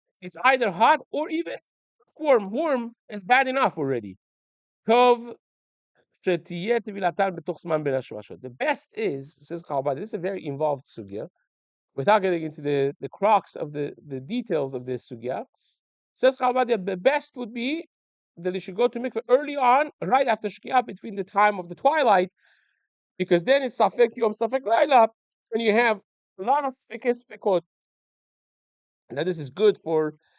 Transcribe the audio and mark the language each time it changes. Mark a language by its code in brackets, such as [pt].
[en] It's either hot or even warm. Warm is bad enough already. [he] טוב שתהיה טבילתן בתוך זמן בין השמשות. [en] The best is, says Chabad, this is a very involved sugya, without getting into the crux of the details of this sugya. Says Chabad, the best would be that they should go to mikveh early on, right after Shkia, between the time of the twilight, because then it's Safek Yom, Safek Laila, and you have a lot of Fekes Fekot. Now, this is good for